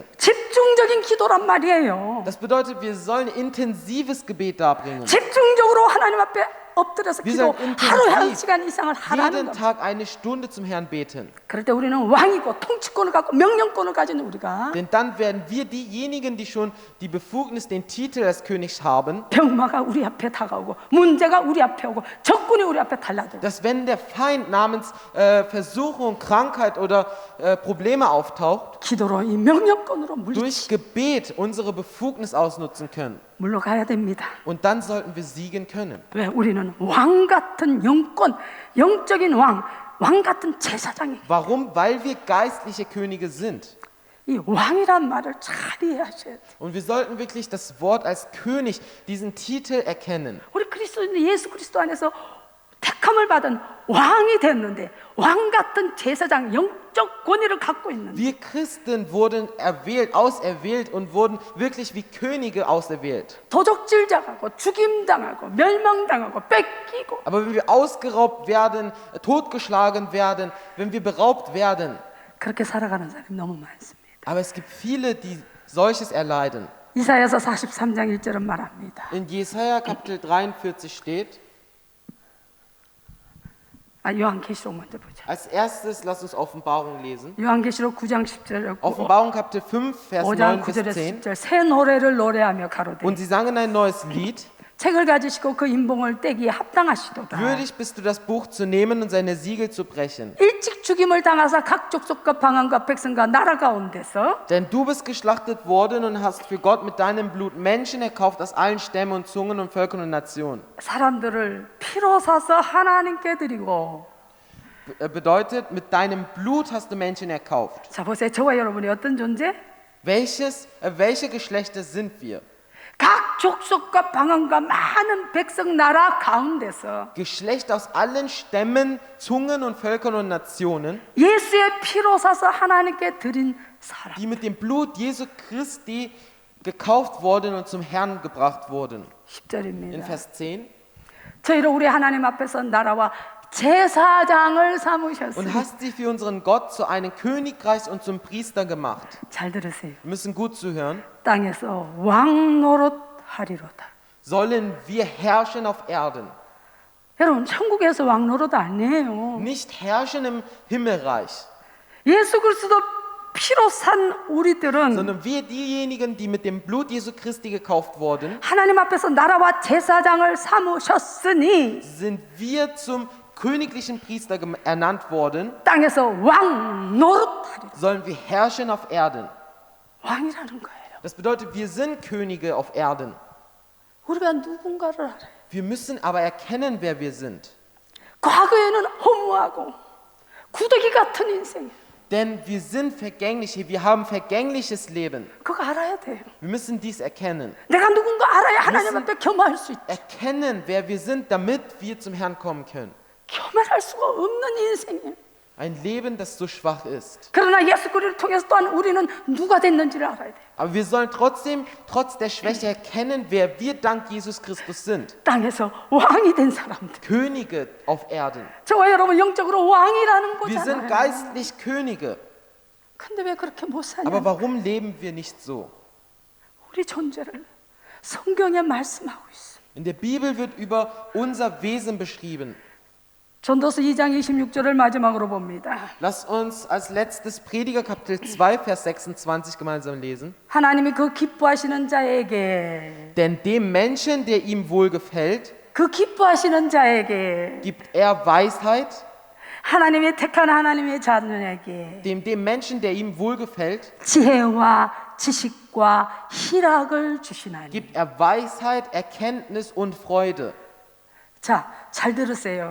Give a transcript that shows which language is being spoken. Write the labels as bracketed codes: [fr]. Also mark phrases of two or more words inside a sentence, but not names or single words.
[ko] 집중적인 기도란 말이에요. [de] Das bedeutet, wir sollen intensives Gebet darbringen. [ko] 집중적으로 하나님 앞에 엎드려서 [de] Wir [ko] 기도 [de] sollen [ko] 하루에 한 [de] intensiv [ko] 시간 이상을 하라는 [de] jeden [ko] 겁니다. [de] Tag eine Stunde zum Herrn beten. [ko] 그럴 때 우리는 왕이고 통치권을 갖고 명령권을 가진 우리가 [de] Denn dann werden wir diejenigen, die schon die Befugnis, den Titel als Königs haben, [ko] 병마가 우리 앞에 다가오고 문제가 우리 앞에 오고 적군이 우리 앞에 달라들고 [de] dass wenn der Feind namens Versuchung, Krankheit oder Probleme auftaucht, [ko] 기도로 이 명령권으로 [de] durch Gebet unsere Befugnis ausnutzen können. [ko] 물러가야 됩니다. [de] Und dann sollten wir siegen können. [ko] 왜? 우리는 왕 같은 영권, 영적인 왕 같은 제사장이. [de] Warum? Weil wir geistliche Könige sind. [ko] 이 왕이란 말을 잘 이해하셔야 돼요. [de] Und wir sollten wirklich das Wort als König, diesen Titel erkennen. [ko] 우리 그리스도인 예수 그리스도 안에서 택함을 받은 왕이 됐는데 왕 같은 제사장 영적 권위를 갖고 있는데 [de] Wir Christen wurden erwählt, auserwählt und wurden wirklich wie Könige auserwählt. [ko] 도적질 당하고 죽임당하고 멸망당하고 뺏기고 [de] Aber wenn wir ausgeraubt werden, totgeschlagen werden, wenn wir beraubt werden, [ko] 그렇게 살아가는 사람이 너무 많습니다. [de] aber es gibt viele, die solches erleiden. [ko] 이사야서 43장 1절은 말합니다. [de] In Jesaja Kapitel 43 steht, [ko] 요한계시록 먼저 보자. [de] als erstes lass uns Offenbarung lesen. [ko] 요한계시록 9장 10절 [de] Offenbarung Kapitel 5, Vers [ko] 5장 [de] 9 bis [ko] 9절에 [de] 10. [ko] 10절 새 노래를 노래하며 가로되 [de] Und sie sangen ein neues Lied. [ko] 책을 가지시고 그 인봉을 떼기에 합당하시도다. [de] Würdig bist du, das Buch zu nehmen und seine Siegel zu brechen. [ko] 일찍 죽임을 당하사 각 족속과 방언과 백성과 나라 가운데서 [de] Denn du bist geschlachtet worden und hast für Gott mit deinem Blut Menschen erkauft aus allen Stämmen und Zungen und Völkern und Nationen. [ko] 사람들을 피로 사서 하나님께 드리고. [de] Bedeutet, mit deinem Blut hast du Menschen erkauft. [ko] 자 보세요. 저와 여러분이 어떤 존재? [de] Welche Geschlechter sind wir? [ko] 각 족속과 방언과 많은 백성 나라 가운데서 [de] Geschlecht aus allen Stämmen, Zungen und Völkern und Nationen, [ko] 예수의 피로 사서 하나님께 드린 사람. [de] die mit dem Blut Jesu Christi gekauft wurden und zum Herrn gebracht wurden. In [ko] 10절입니다. [de] Vers 10. [ko] 저희를 우리 하나님 앞에서 나라와 제사장을 [de] Und [ko] 삼으셨으니 [de] hast sie für unseren Gott zu einem Königreich und zum Priester gemacht. [ko] 잘 들으세요. [de] Wir müssen gut zuhören. [ko] 땅에서 왕 노릇하리로다. [de] Sollen wir herrschen auf Erden? [ko] 여러분 천국에서 왕 노릇 아니에요. [de] Nicht herrschen im Himmelreich, [ko] 예수 그리스도 피로 산 우리들은 [de] sondern wir diejenigen, die mit dem Blut Jesu Christi gekauft wurden, [ko] 하나님 앞에서 나라와 제사장을 삼으셨으니 [de] sind wir zum königlichen Priester ernannt worden, [ko] 땅에서 왕 노릇하리로다. [de] sollen wir herrschen auf Erden. [ko] 왕이라는 거예요. [de] Das bedeutet, wir sind Könige auf Erden. [ko] 우리가 누군가를 알아요. [de] Wir müssen aber erkennen, wer wir sind. [ko] 과거에는 허무하고 구더기 같은 인생. [de] Denn wir sind vergänglich, wir haben vergängliches Leben. [ko] 그거 알아야 돼요. [de] Wir müssen dies erkennen. [ko] 내가 누군가 알아야 하나님 앞에 겸할 수 있지. [de] Erkennen, wer wir sind, damit wir zum Herrn kommen können. [ko] 겸할 수가 없는 인생이에요. [de] Ein Leben, das so schwach ist. [ko] 그러나 예수 그리스도를 통해서 또한 우리는 누가 됐는지를 알아야 돼요. [de] Aber wir sollen trotzdem, trotz der Schwäche erkennen, wer wir dank Jesus Christus sind. [ko] 땅에서 왕이 된 사람들. [de] Könige auf Erden. [ko] 저와 여러분 영적으로 왕이라는 [de] Wir sind [ko] 거잖아요. [de] geistlich Könige. [ko] 근데 왜 그렇게 못 사냐? [de] Aber warum leben wir nicht so? [ko] 우리 존재를 성경에 말씀하고 있어. [de] In der Bibel wird über unser Wesen beschrieben. [ko] 전도서 2장 26절을 마지막으로 봅니다. [de] Lass uns als letztes Prediger Kapitel 2, Vers 26 gemeinsam lesen. [ko] 하나님이 그 기뻐하시는 자에게 Denn dem Menschen, der ihm wohlgefällt, 그 기뻐하시는 자에게 [de] gibt er Weisheit. [ko] 하나님이 택한 하나님의 자녀에게 [de] Dem Menschen, der ihm wohlgefällt, [ko] 지혜와 지식과 희락을 주시나니. [de] gibt er Weisheit, Erkenntnis und Freude. [ko] 자, 잘 들으세요.